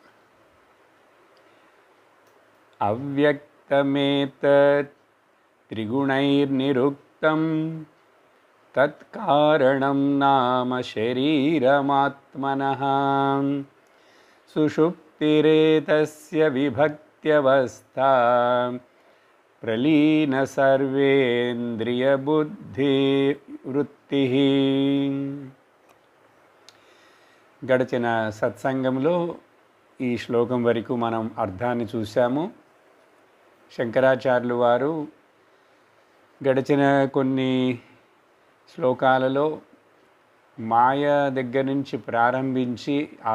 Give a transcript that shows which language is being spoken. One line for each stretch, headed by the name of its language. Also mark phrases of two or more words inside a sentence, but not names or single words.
Sanskrit: अव्यक्तमेतत् त्रिगुणैर्निरुक्तं तत्कारणं नाम शरीरमात्मनः सुषुप्तिरेतस्य विभक्त्यवस्था प्रलीन सर्वेन्द्रियबुद्धि वृत्तिः।
Telugu: గడిచిన సత్సంగంలో ఈ శ్లోకం వరకు మనం అర్థాన్ని చూసాము. శంకరాచార్యులు వారు గడిచిన కొన్ని శ్లోకాలలో మాయ దగ్గర నుంచి ప్రారంభించి ఆ